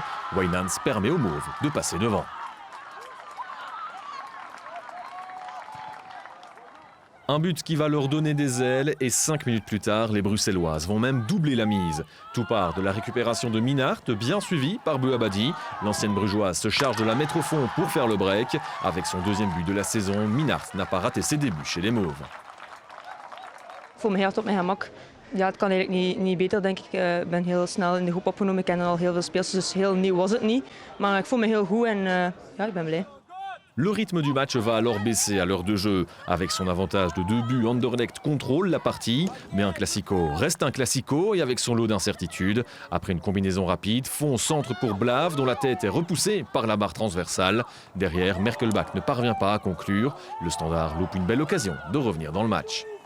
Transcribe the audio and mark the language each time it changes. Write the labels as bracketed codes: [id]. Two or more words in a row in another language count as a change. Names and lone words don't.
[fr] Wijnands permet aux Mauves de passer devant. Un but qui va leur donner des ailes et 5 minutes plus tard, les Bruxelloises vont même doubler la mise. Tout part de la récupération de Minnaert, bien suivi par Bouabadi. L'ancienne brugeoise se charge de la mettre au fond pour faire le break. Avec son deuxième but de la saison, Minnaert n'a pas raté ses débuts chez les Mauves. [nl] Ik voel me heel hard op mijn gemak. Ja, het kan eigenlijk niet beter, denk ik. Ik ben heel snel in de groep opgenomen. Ik ken al heel veel speelsters, dus heel nieuw was het niet. Maar ik voel me heel goed en ja, ik ben blij. [fr] Le rythme du match va alors baisser à l'heure de jeu. Avec son avantage de 2 buts, Anderlecht contrôle la partie. Mais un classico reste un classico et avec son lot d'incertitudes. Après une combinaison rapide, Fon centre pour Blave dont la tête est repoussée par la barre transversale. Derrière, Merkelbach ne parvient pas à conclure. Le Standard loupe une belle occasion de revenir dans le match.